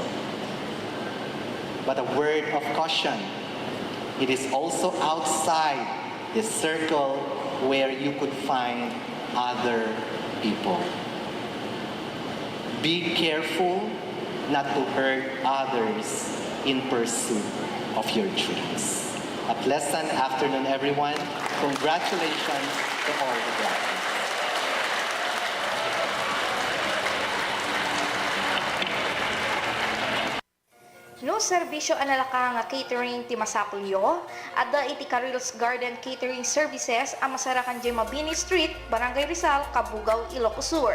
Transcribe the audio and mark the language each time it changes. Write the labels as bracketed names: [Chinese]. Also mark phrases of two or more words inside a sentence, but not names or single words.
[English] But a word of caution, it is also outside the circle where you could find other people. Be careful not to hurt others in pursuit of your dreams. A pleasant afternoon, everyone. Congratulations to all the graduates. [Iloko] No serbisyo analaka nga catering ti Masapulyo, adda iti Caril's Garden Catering Services ang masarakan di Mabini Street, Barangay Rizal, Kabugaw, Ilocos Sur.